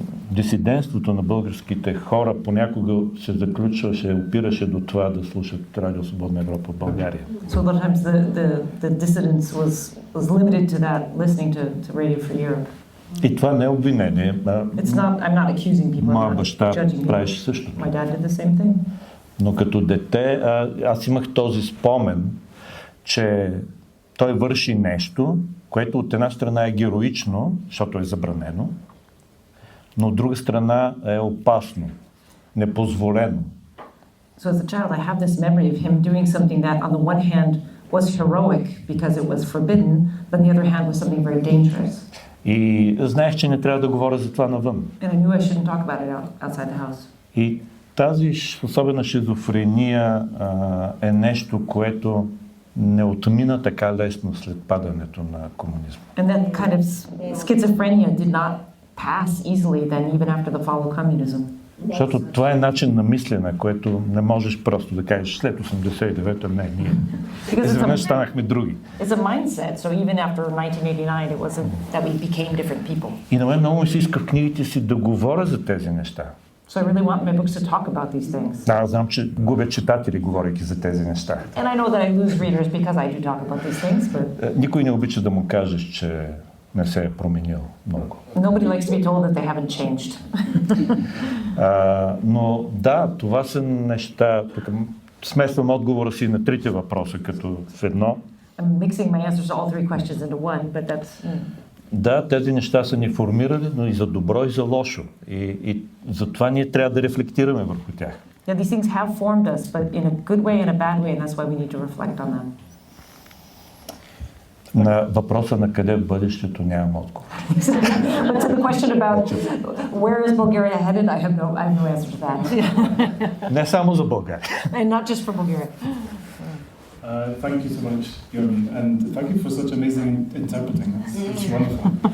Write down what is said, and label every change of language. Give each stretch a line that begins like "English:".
Bulgarian: Дисидентството на българските хора понякога се заключваше, опираше до това да слушат Радио Свободна Европа в България.
English: So a lot of times the dissidence was limited to that, listening to Radio Free Europe.
Bulgarian: И това не е обвинение.
English: I'm not accusing people.
Bulgarian: Моя баща правеше същото.
English: My dad did the same thing.
Bulgarian: Но като дете аз имах този спомен, че той върши нещо, което от една страна е героично, защото е забранено, но от друга страна е опасно, непозволено.
English: So as a child, I have this memory of him doing something that on the one hand was heroic because it was forbidden, but on the other hand was something very dangerous.
Bulgarian: И знаех, че не трябва да говоря за това навън.
English: And I knew I shouldn't talk about it outside the house.
Bulgarian: И тази особена шизофрения е нещо, което не отмина така лесно след падането на комунизма.
English: And that kind of schizophrenia did not pass easily then, even after the fall of communism.
Bulgarian: Защото това е начин на мислене, което не можеш просто да кажеш след 89-та не, ние. Изведнъж станахме други.
English: It's a mindset, so even after 1989 it wasn't that we became different people.
Bulgarian: И на мен много ми се иска в книгите си да говоря за тези неща.
English: So I really want my books to talk about these things.
Bulgarian: Да, знам, че губя читатели, говорейки за тези неща.
English: And I know that I lose readers because I do talk about these things, but
Bulgarian: никой не обича да му кажеш, че не се е променил много.
English: Nobody likes to be told that they haven't changed.
Bulgarian: Но да, това са неща. Смесвам отговора си на трите въпроса като в едно.
English: I'm mixing my answers to all three questions into one, but that's.
Bulgarian: Да, тези неща са ни формирали, но и за добро, и за лошо. И затова ние трябва да рефлектираме върху тях.
English: Yeah, these things have formed us, but in a good way and a bad way, and that's why we need to reflect on them.
Bulgarian: На въпроса на къде в бъдещето нямам отговор.
English: But to the question about where is Bulgaria headed, I have no answer to that.
Bulgarian: Не само за България.
English: And not just for Bulgaria. Thank you so much, Georgi, and thank you for such amazing interpreting. It's wonderful.